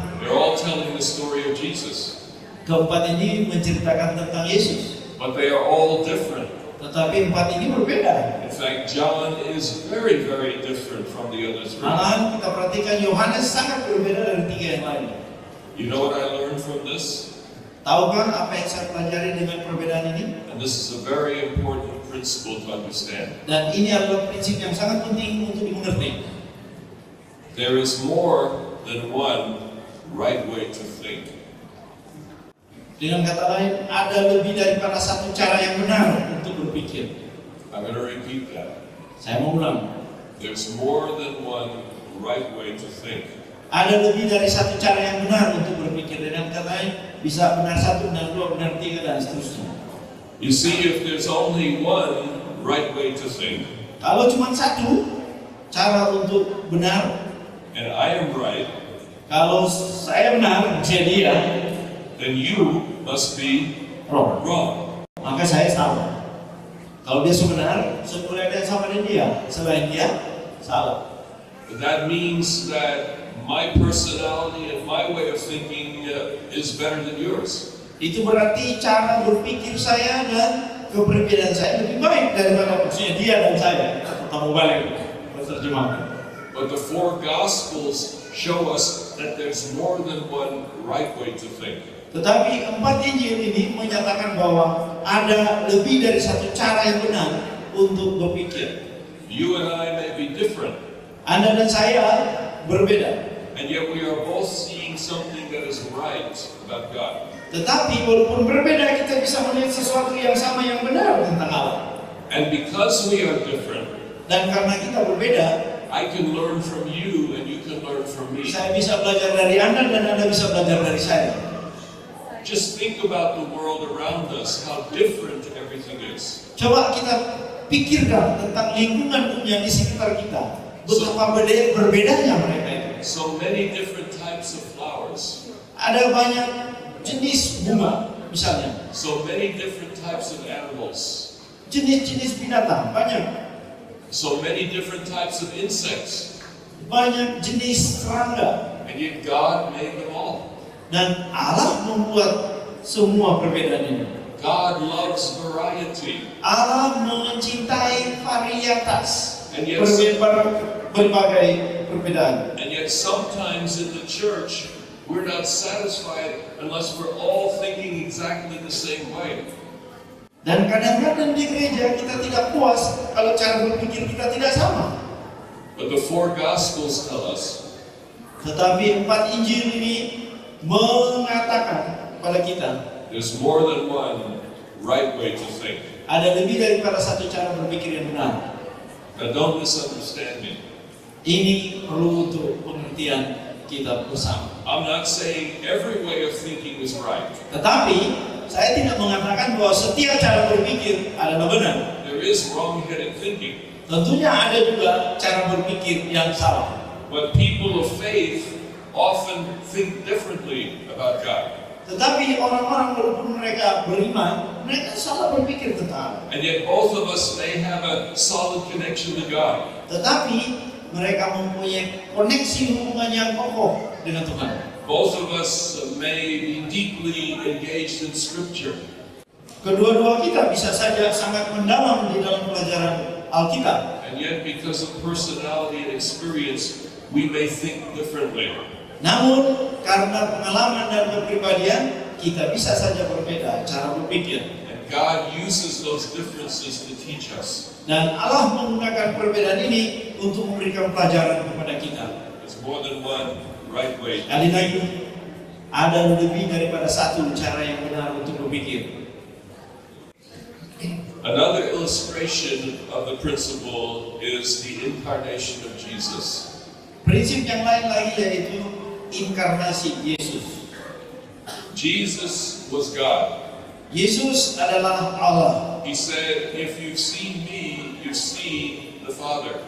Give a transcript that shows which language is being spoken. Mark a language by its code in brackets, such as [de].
[en] They're all telling the story of Jesus. [id] Keempat ini menceritakan tentang Yesus. [en] But they are all different. [id] Tetapi 4 ini berbeda. [en] In fact, John is very, very different from the other 3. [id] Malahan kita perhatikan Yohanes sangat berbeda dari 3 yang lain. [en] You know what I learned from this? [id] Tahukah apa yang saya pelajari dengan perbedaan ini? [en] And this is a very important principle to understand. [id] Dan ini adalah prinsip yang sangat penting untuk dimengerti. [en] There is more than one right way to think. [id] Dengan kata lain, ada lebih daripada 1 cara yang benar untuk berpikir. [en] I'm going to repeat that. [id] Saya mau ulang. [en] There's more than one right way to think. [id] Ada lebih dari 1 cara yang benar untuk berpikir. Dengan kata lain, bisa benar 1, benar 2, benar 3, dan seterusnya. [en] You see, if there's only one right way to think, [id] Kalau cuma 1 cara untuk benar, [en] and I am right, [id] kalau saya benar, dia, [en] then you must be wrong. [id] maka saya salah. Kalau dia benar, semula dia sama dengan dia. Selain dia, salah. [en] But that means that my personality and my way of thinking is better than yours. [id] Itu berarti cara berpikir saya dan kepribadian saya lebih baik daripada maksudnya dia dan saya. Atau balik terjemahkan. [en] But the 4 Gospels show us that there's more than one right way to think. [id] Tetapi 4 Injil ini menyatakan bahwa ada lebih dari 1 cara yang benar untuk berpikir. [en] You and I may be different. [id] Anda dan saya berbeda. [en] And yet we are both seeing something that is right about God. [id] Tetapi walaupun berbeda, kita bisa melihat sesuatu yang sama yang benar tentang Allah. [en] And because we are different, [id] Dan karena kita berbeda, [en] I can learn from you and you can learn from me. [id] saya bisa belajar dari Anda dan Anda bisa belajar dari saya. [en] Just think about the world around us, how different everything is. [id] Coba kita pikirkan tentang lingkungan dunia di sekitar kita. Betapa berbedanya mereka itu. [en] So many different types of flowers. [id] Ada banyak jenis bunga, misalnya. [en] So many different types of animals. [id] Jenis-jenis binatang, banyak. [en] So many different types of insects. [id] Banyak jenis serangga. [en] And yet God made them all. [id] Dan Allah membuat semua perbedaan ini. [en] God loves variety. [id] Allah mencintai varietas. [en] And yet, [id] berbagai perbedaan. [en] And yet sometimes in the church, we're not satisfied unless we're all thinking exactly the same way. [id] Dan kadang-kadang di gereja kita tidak puas kalau cara berpikir kita tidak sama. [en] But the four Gospels tell us. [id] Tetapi 4 Injil ini mengatakan pada kita, [en] there's more than one right way to think. [id] Ada lebih daripada satu cara berpikir yang benar. [en] Now don't misunderstand me. [id] Ini perlu untuk pengertian kita bersama. [en] I'm not saying every way of thinking is right. [id] Tetapi saya tidak mengatakan bahwa setiap cara berpikir adalah benar. [en] There is wrong-headed thinking. [id] Tentunya ada juga cara berpikir yang salah. [en] But people of faith often think differently about God. [id] Tetapi orang-orang walaupun mereka beriman, mereka salah berpikir tentang Allah. [en] And yet both of us may have a solid connection to God. [id] Tetapi mereka mempunyai koneksi hubungan yang kokoh dengan Tuhan. [en] Both of us may be deeply engaged in Scripture. [id] Kedua-dua kita bisa saja sangat mendalam di dalam pelajaran Alkitab. [en] And yet because of personality and experience, we may think differently. [id] Namun karena pengalaman dan kepribadian, kita bisa saja berbeda cara berpikir. [en] And God uses those differences to teach us. [id] Dan Allah menggunakan perbedaan ini untuk memberikan pelajaran kepada kita. [en] There's more than one right way. [id] Kali lagi, ada lebih daripada satu cara yang benar untuk berpikir. [en] Another illustration of the principle is the incarnation of Jesus. [id] Prinsip yang lain lagi yaitu inkarnasi Yesus. [en] Jesus was God. [id] Yesus adalah Allah. [en] He said, if you've seen me, you've seen the Father.